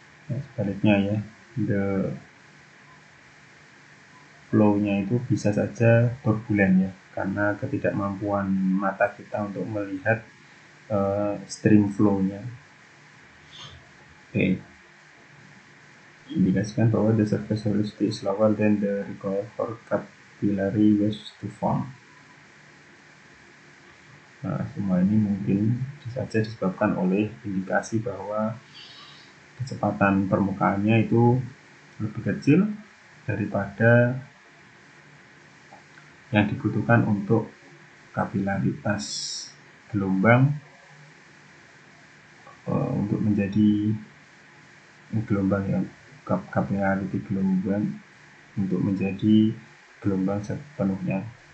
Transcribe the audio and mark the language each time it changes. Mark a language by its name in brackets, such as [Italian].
[Indonesian] Ya, sebaliknya ya, the flow-nya itu bisa saja turbulen ya, karena ketidakmampuan mata kita untuk melihat stream flow-nya. Oke. Indikasikan bahwa [English] the surface velocity is lower than the required for capillary waves to form. [Indonesian] Nah, semua ini mungkin saja disebabkan oleh indikasi bahwa kecepatan permukaannya itu lebih kecil daripada yang dibutuhkan untuk kapilaritas gelombang untuk menjadi gelombang yang capillarity gelombang untuk menjadi gelombang sepenuhnya.